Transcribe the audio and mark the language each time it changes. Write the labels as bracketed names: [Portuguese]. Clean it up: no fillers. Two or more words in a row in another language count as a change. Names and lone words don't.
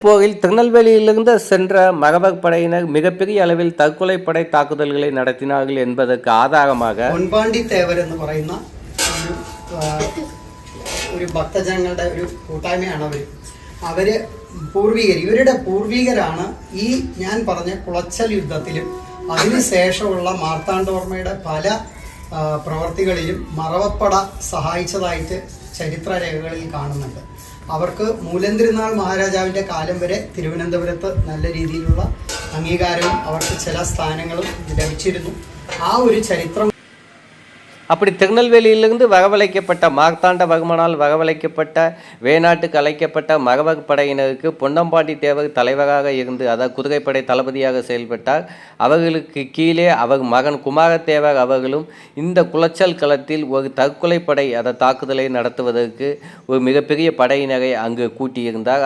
[Tamil] போரில் திருநெல்வேலியிலிருந்து சென்ற மகபக் படையினர் மிகப்பெரிய அளவில் தற்கொலைப்படை தாக்குதல்களை நடத்தினார்கள் என்பதற்கு ஆதாரமாக [Malayalam] പൊൻപാണ്ടി തേവർ എന്ന് പറയുന്ന ഒരു ഭക്തജനങ്ങളുടെ ഒരു കൂട്ടായ്മയാണ് അവര് ഇവരുടെ പൂർവികരാണ് ഈ ഞാൻ പറഞ്ഞ കുളച്ചൽ യുദ്ധത്തിലും അതിനുശേഷമുള്ള മാർത്താണ്ഡവർമ്മയുടെ പല പ്രവർത്തികളിലും മറവപ്പട സഹായിച്ചതായിട്ട് ചരിത്രരേഖകളിൽ കാണുന്നുണ്ട്. അവർക്ക് മൂലംതിരുനാൾ മഹാരാജാവിൻ്റെ കാലം വരെ തിരുവനന്തപുരത്ത് നല്ല രീതിയിലുള്ള അംഗീകാരവും അവർക്ക് ചില സ്ഥാനങ്ങളും ലഭിച്ചിരുന്നു. ആ ഒരു ചരിത്രം [Tamil] அப்படி திருநெல்வேலியிலிருந்து வரவழைக்கப்பட்ட மார்த்தாண்டவர்மனால் வரவழைக்கப்பட்ட வேணாட்டுக்கு அழைக்கப்பட்ட மகபக் படையினருக்கு பொன்னம்பாண்டி தேவர் தலைவராக இருந்து அதாவது குதிரைப்படை தளபதியாக செயல்பட்டார். அவர்களுக்கு கீழே அவர் மகன் குமாரத்தேவர் அவர்களும் இந்த குளச்சல் களத்தில் ஒரு தற்கொலைப்படை தாக்குதலை நடத்துவதற்கு ஒரு மிகப்பெரிய படையினரை அங்கு கூட்டியிருந்தார்.